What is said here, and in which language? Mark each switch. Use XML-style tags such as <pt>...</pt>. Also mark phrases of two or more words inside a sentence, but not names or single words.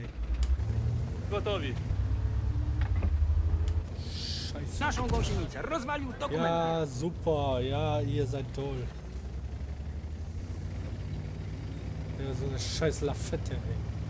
<pl>Gotowi.</pl> <de>Scheiße.</de> <pl>Naszą gąsienicę rozwalił dokument.</pl> <de>Ja, super. Ja, ihr seid toll. Ja, so eine scheiß Lafette, ey.</de>